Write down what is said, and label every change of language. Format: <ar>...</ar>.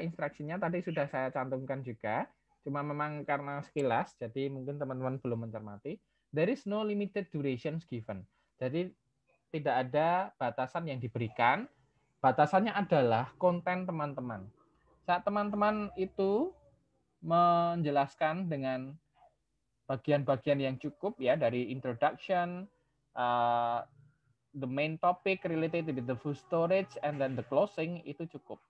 <id>Instruksinya tadi sudah saya cantumkan juga. Cuma memang karena sekilas, jadi mungkin teman-teman belum mencermati.</id> <en>There is no limited durations given.</en> <id>Jadi tidak ada batasan yang diberikan. Batasannya adalah konten teman-teman. Saat teman-teman itu menjelaskan dengan bagian-bagian yang cukup ya, dari introduction,</id> <en>the main topic related with the food storage, and then the closing,</en> <id>itu cukup.</id>